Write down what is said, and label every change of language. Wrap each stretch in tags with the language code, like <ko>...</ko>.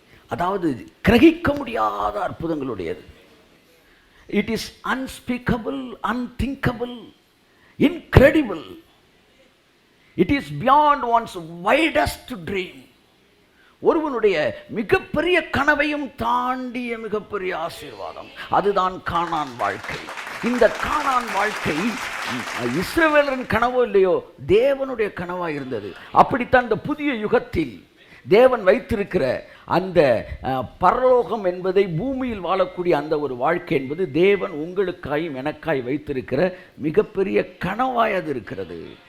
<ta>அதாவது கிரகிக்க முடியாத அற்புதங்களுடையது.</ta> <en>It is unspeakable, unthinkable, incredible. It is beyond one's widest dream.</en> <ta>ஒருவனுடைய மிகப்பெரிய கனவையும் தாண்டிய மிகப்பெரிய ஆசீர்வாதம். அதுதான் கானான் வாழ்க்கை. இந்த கானான் வாழ்க்கை இஸ்ரவேலரின் கனவோ இல்லையோ, தேவனுடைய கனவா இருந்தது. அப்படித்தான் இந்த புதிய யுகத்தில் தேவன் வைத்திருக்கிற அந்த பரலோகம் என்பதை, பூமியில் வாழக்கூடிய அந்த ஒரு வாழ்க்கை என்பது தேவன் உங்களுக்காயும் எனக்காய் வைத்திருக்கிற மிகப்பெரிய கனவாய் அது இருக்கிறது.</ta>